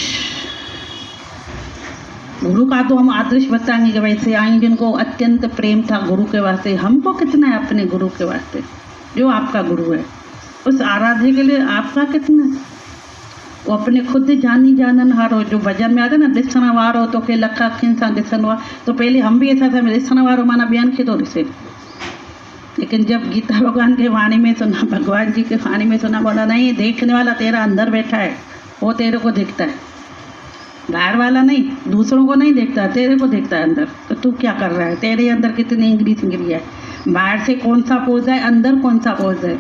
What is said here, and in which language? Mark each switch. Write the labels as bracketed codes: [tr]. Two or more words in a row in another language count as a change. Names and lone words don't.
[hi] गुरु का तो हम आदर्श बताएंगे कि वैसे आई जिनको अत्यंत प्रेम था गुरु के वास्ते, हमको कितना है अपने गुरु के वास्ते, जो आपका गुरु है, उस आराध्य के लिए आपका कितना है। वो अपने खुद जानी जानन हारो, जो भजन में आता है ना, [sd] ॾिसण वारो तो के लख अखियुनि सां ॾिसंदो आहे, [hi] तो पहले हम भी ऐसा था, [sd] ॾिसण वारो माना ॿियनि खे थो ॾिसे। [hi] लेकिन जब गीता भगवान के वाणी में सुना, भगवान जी के वाणी में सुना, बोला नहीं, देखने वाला तेरा अंदर बैठा है, वो तेरे को देखता है, बाहर वाला नहीं, दूसरों को नहीं देखता, तेरे को देखता है अंदर। तो तू क्या कर रहा है, तेरे अंदर कितनी इंगरी सिंगरी है, बाहर से कौन सा पोज है, अंदर कौन सा पोज है।